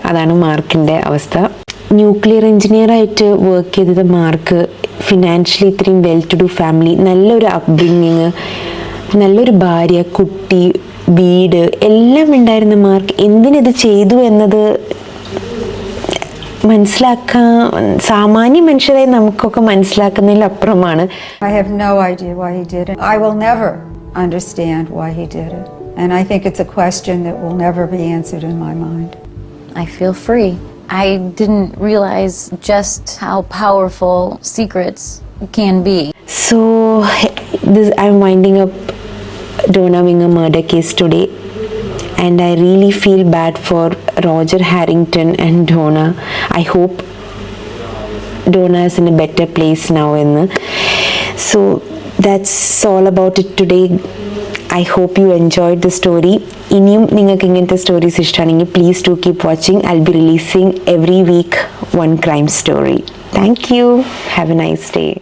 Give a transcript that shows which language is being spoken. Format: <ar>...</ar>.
<ml>അതാണ് മാർക്കിൻ്റെ അവസ്ഥ. ന്യൂക്ലിയർ എഞ്ചിനീയറായിട്ട് വർക്ക് ചെയ്തത് മാർക്ക് ഫിനാൻഷ്യലി ഇത്രയും വെൽ ടു ഡു ഫാമിലി, നല്ലൊരു അപ്ബ്രിങ്ങിങ്, നല്ലൊരു ഭാര്യ, കുട്ടി, വീട് എല്ലാം ഉണ്ടായിരുന്ന മാർക്ക് എന്തിനത് ചെയ്തു എന്നത് മനസ്സിലാക്കാൻ സാമാന്യ മനുഷ്യരായി നമുക്കൊക്കെ മനസ്സിലാക്കുന്നതിൽ അപ്പുറമാണ്.</ml> <en>I have no idea why he did it. I will never understand why he did it. And I think it's a question that will never be answered in my mind. I feel free. I didn't realize just how powerful secrets can be. So I'm winding up Donna Winger murder case today, and I really feel bad for Roger Harrington and Donna. I hope Donna is in a better place now. So that's all about it today. I hope you enjoyed the story.</en> <ml>ഇനിയും നിങ്ങൾക്ക് ഇങ്ങനത്തെ stories ഇഷ്ടമാണെങ്കിൽ</ml> <en>please do keep watching. I'll be releasing every week one crime story. Thank you. Have a nice day.</en>